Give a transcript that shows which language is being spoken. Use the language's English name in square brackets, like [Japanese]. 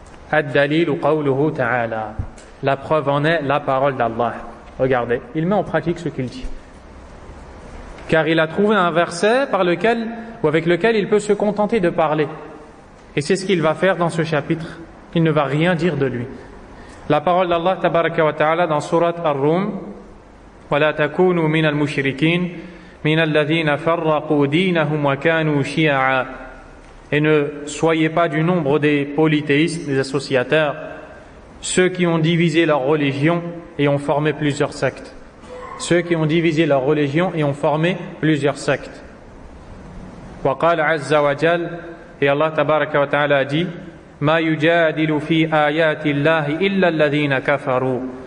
[Arabic] Ad-Dalil qawluhu ta'ala. [French] La preuve en est la parole d'Allah. Regardez, il met en pratique ce qu'il dit. Car il a trouvé un verset avec lequel il peut se contenter de parler. Et c'est ce qu'il va faire dans ce chapitre. Il ne va rien dire de lui. La parole d'Allah tabaraka wa ta'ala dans surat Ar-Rum, [Arabic] وَلَا تَكُونُوا مِنَ الْمُشْرِكِينَ مِنَ الَّذِينَ فَرَّقُوا دِينَهُمْ وَكَانُوا شِيَعًا. [French] Et ne soyez pas du nombre des polythéistes, des associateurs, ceux qui ont divisé leur religion et ont formé plusieurs sectes. Ceux qui ont divisé leur religion et ont formé plusieurs sectes. [Arabic] وَقَالَ عَزَّ وَجَلَّ. [French] Et Allah tabaraka wa ta'ala a dit [Arabic] Ma yujadilu fi ayati Allahi illa alladhina kafaru.